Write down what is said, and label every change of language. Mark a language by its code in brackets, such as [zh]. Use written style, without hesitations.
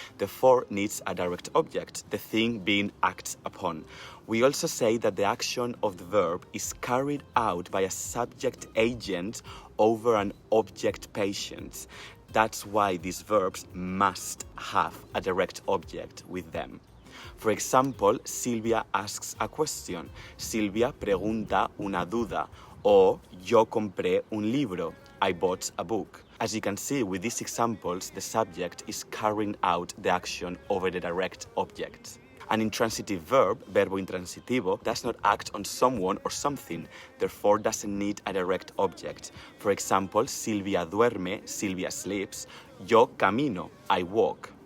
[en] Therefore, needs a direct object, the thing being acted upon. We also say that the action of the verb is carried out by a subject agent over an object patient. That's why these verbs must have a direct object with them. For example, Silvia asks a question. [es] Silvia pregunta una duda. [en] Or, yo compré un libro. I bought a book. As you can see with these examples, the subject is carrying out the action over the direct object. An intransitive verb, verbo intransitivo, does not act on someone or something, therefore doesn't need a direct object. For example, Silvia duerme, Silvia sleeps. Yo camino, I walk.